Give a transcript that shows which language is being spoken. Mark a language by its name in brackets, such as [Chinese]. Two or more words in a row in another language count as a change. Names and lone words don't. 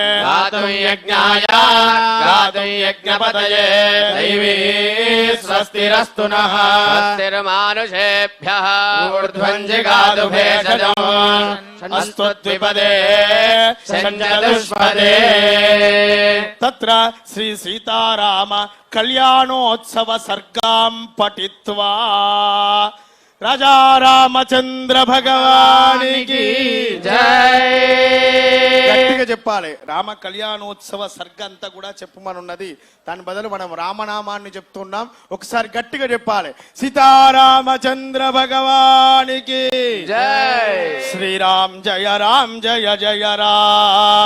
[Sanskrit] गातुं यज्ञाय गातुं यज्ञपतये दैवी स्वस्तिरस्तु नः स्वस्तिर्मानुषेभ्यः ऊर्ध्वं जिगातु भेषजम् अस्तु द्विपदे चतुष्पदे तत्र श्री सीताराम कल्याणोत्सव सर्गां पठित्वा राजा रामचंद्र भगवाనికి [Telugu] జై గట్టిగా చెప్పాలి. రామ కళ్యాణోత్సవ సర్గ అంతా కూడా చెప్పమనున్నది. దాని బదులు మనం రామనామాన్ని చెప్తున్నాం. ఒకసారి గట్టిగా చెప్పాలి. సీతారామచంద్ర భగవానికి జై శ్రీరామ్ జయ రామ్ జయ జయ రామ్